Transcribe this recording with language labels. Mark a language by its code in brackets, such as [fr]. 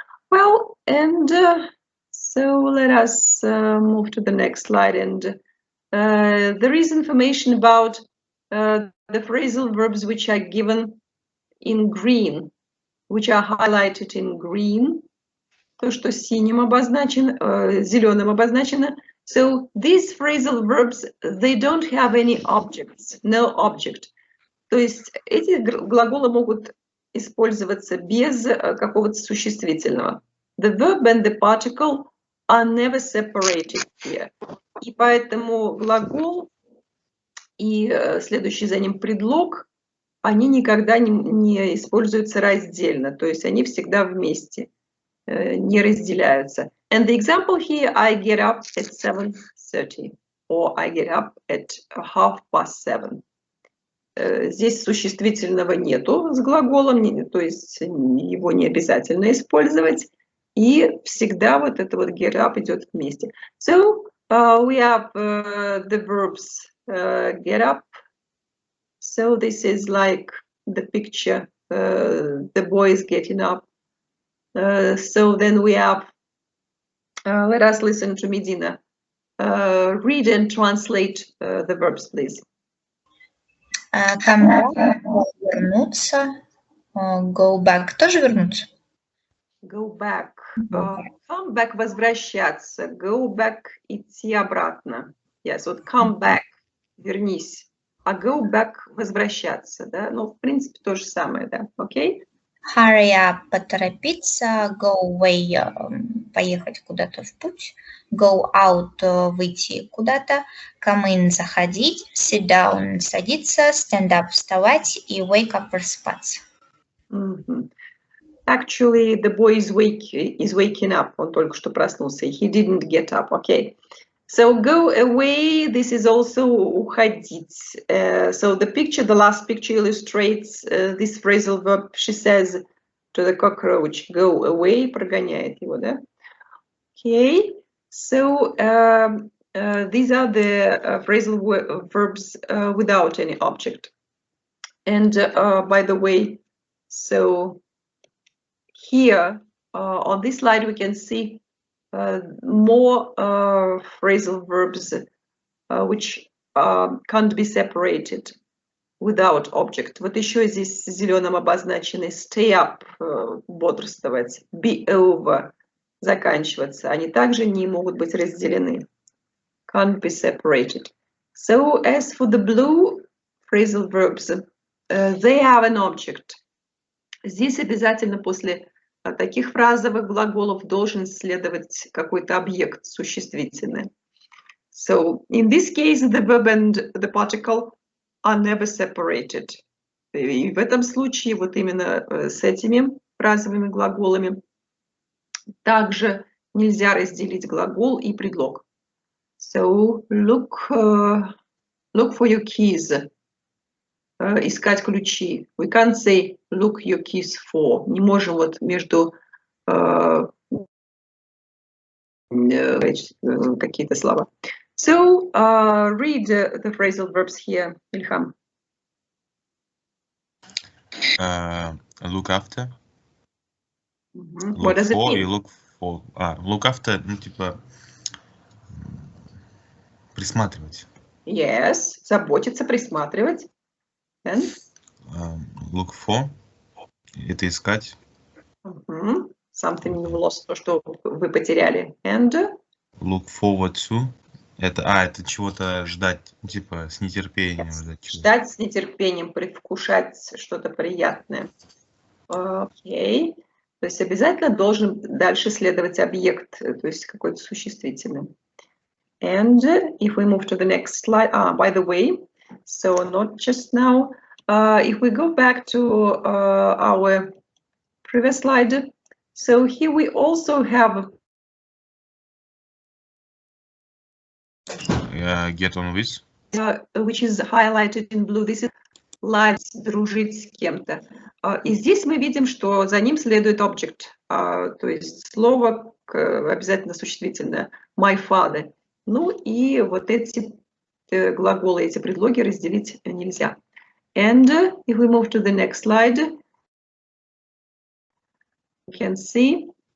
[en] Well, and so let us move to the next slide. And there is information about the phrasal verbs which are given in green, which are highlighted in green. [ru] То, что синим обозначено, зеленым обозначено. [en] So these phrasal verbs, they don't have any objects, no object. [ru] То есть эти глаголы могут использоваться без какого-то существительного. [en] The verb and the particle are never separated here. [ru] И поэтому глагол и следующий за ним предлог, они никогда не используются раздельно, то есть они всегда вместе, не разделяются. [en] And the example here, I get up at 7:30 or I get up at 7:30. [ru] Здесь существительного нету с глаголом, то есть его не обязательно использовать. И всегда вот это вот [en] get up [ru] идет вместе. [en] So we have the verbs get up. So this is like the picture, the boy is getting up. So then we have, let us listen to Medina. Read and translate the verbs, please. Come back, [ru] вернуться. [en] Go back, [ru] тоже вернуться? [en] Go back. Come back, [ru] возвращаться. [en] Go back, [ru] идти обратно. [en] Yes, [ru] вот [en] come back, [ru] вернись. А [en] go back, [ru] возвращаться, да? Ну, в принципе, то же самое, да? Окей? [en] Hurry up, [ru] поторопиться. [en] Go away, [ru] поехать куда-то в путь. [en] Go out, [ru] выйти куда-то. [en] Come in, [ru] заходить. [en] Sit down, [ru] садиться. [en] Stand up, [ru] вставать. И [en] wake up, [ru] просыпаться. [en] Actually, the boy is waking up. [ru] Он только что проснулся. [en] He didn't get up. Okay. So go away. This is also [ru] уходить. [en] So the last picture illustrates this phrasal verb. She says, to the cockroach. Go away, [ru] прогоняет его, да? [en] Okay, so these are the phrasal verbs without any object. And by the way, so here on this slide we can see more phrasal verbs which can't be separated without object. [ru] Вот еще здесь зеленым обозначены [en] stay up, [ru] бодрствовать, [en] be over, [ru] заканчиваться. Они также не могут быть разделены. [en] Can't be separated. So as for the blue phrasal verbs, they have an object. [ru] Здесь обязательно после таких фразовых глаголов должен следовать какой-то объект существительный. [en] So in this case, the verb and the particle are never separated. [ru] И в этом случае вот именно с этими фразовыми глаголами также нельзя разделить глагол и предлог. [en] So look for your keys. [ru] Искать ключи. [en] We can't say look your keys for. [ru] Не можем вот между какие-то слова. [en] So read the phrasal verbs here, Ilham. Look after. What does it mean? Look for. Look after, [ru] ну типа присматривать. Yes, заботиться, присматривать. [en] And? Look for. [ru] Это искать. [en] Something you lost, [ru] то, что вы потеряли. [en] And? Look forward to. [ru] Это чего-то ждать, типа с нетерпением ждать. Ждать с нетерпением, предвкушать что-то приятное. Окей. То есть обязательно должен дальше следовать объект, то есть какой-то существительный. [en] And if we move to the next slide, by the way, so not just now, if we go back to our previous slide, so here we also have Get on with. Which is highlighted in blue. This is like [ru] дружить с кем-то. И здесь мы видим, что за ним следует object, то есть слово обязательно существительное. [en] My father. [ru] Ну и вот эти глаголы, эти предлоги разделить нельзя. [en] And if we move to the next slide, you can see